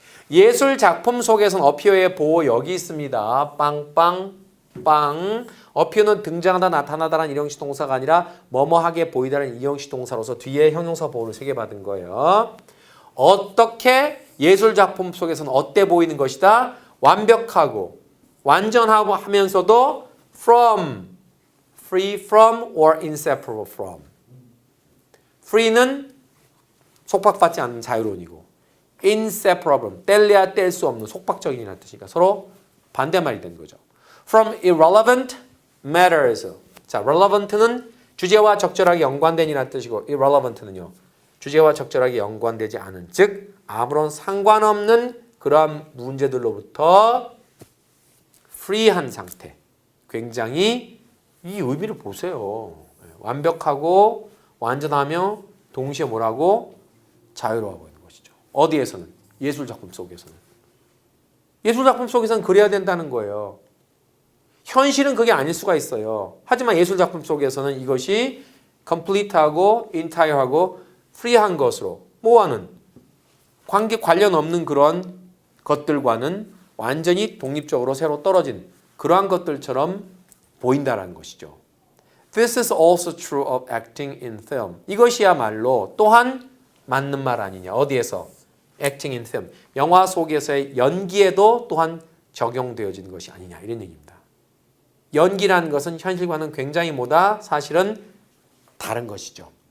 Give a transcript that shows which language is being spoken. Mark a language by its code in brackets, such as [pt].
[ko] 예술 작품 속에서는 appear의 보호 여기 있습니다. 빵빵빵. appear는 등장하다 나타나다라는 일형식 동사가 아니라 뭐뭐하게 보이다라는 이형식 동사로서 뒤에 형용사 보호를 3개 받은 거예요. 어떻게 예술 작품 속에서는 어때 보이는 것이다? 완벽하고 완전하고 하면서도 [en] from, free from or inseparable from. [ko] free는 속박받지 않는 자유로운이고 inseparable, 뗄래야 뗄 수 없는 속박적인이라는 뜻이니까 서로 반대말이 된 거죠. [en] From irrelevant matters. [ko] 자, relevant는 주제와 적절하게 연관된이라는 뜻이고 irrelevant는요. 주제와 적절하게 연관되지 않은 즉 아무런 상관없는 그러한 문제들로부터 free한 상태. 굉장히 이 의미를 보세요. 완벽하고 완전하며 동시에 뭐라고? 자유로워 보이는 것이죠. 어디에서는? 예술작품 속에서는. 예술작품 속에서는 그래야 된다는 거예요. 현실은 그게 아닐 수가 있어요. 하지만 예술작품 속에서는 이것이 complete하고 entire하고 free한 것으로 뭐와는 관련 없는 그런 것들과는 완전히 독립적으로 새로 떨어진 그러한 것들처럼 보인다는 것이죠. [en] This is also true of acting in film. [ko] 이것이야말로 또한 맞는 말 아니냐. 어디에서? [en] acting in film. [ko] 영화 속에서의 연기에도 또한 적용되어지는 것이 아니냐. 이런 얘기입니다. 연기라는 것은 현실과는 굉장히 뭐다? 사실은 다른 것이죠.